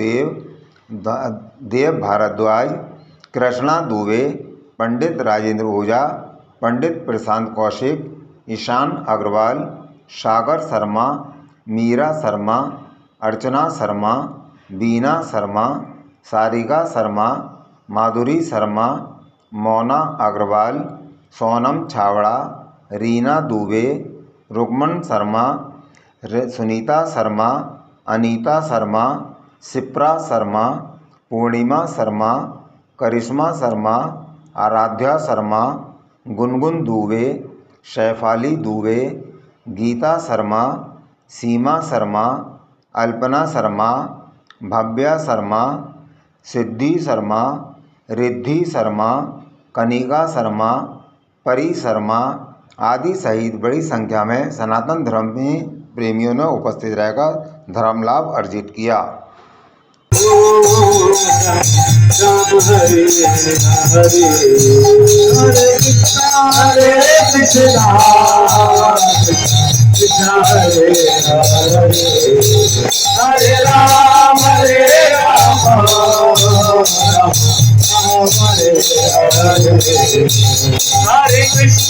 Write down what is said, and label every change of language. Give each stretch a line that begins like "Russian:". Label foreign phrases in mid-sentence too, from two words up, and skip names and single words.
Hindi: देव भारद्वाज, कृष्णा दुबे, पंडित राजेंद्र ओझा, पंडित प्रशांत कौशिक, ईशान अग्रवाल, सागर शर्मा, मीरा शर्मा, अर्चना शर्मा, बीना शर्मा, सारिका शर्मा, माधुरी शर्मा, मोना अग्रवाल, सोनम छावड़ा, रीना दुबे, रुकमन शर्मा, सुनीता शर्मा, अनीता शर्मा, शिप्रा शर्मा, पूर्णिमा शर्मा, करिश्मा शर्मा, आराध्या शर्मा, गुनगुन दुबे, शैफाली दुबे, गीता शर्मा, सीमा शर्मा, अल्पना शर्मा, भव्या शर्मा, सिद्धि शर्मा, रिद्धि शर्मा, कनिका शर्मा, परी शर्मा आदि सहित बड़ी संख्या में सनातन धर्म में प्रेमियों ने उपस्थित रहकर धर्म लाभ अर्जित किया। हरे राम हरे कृष्णा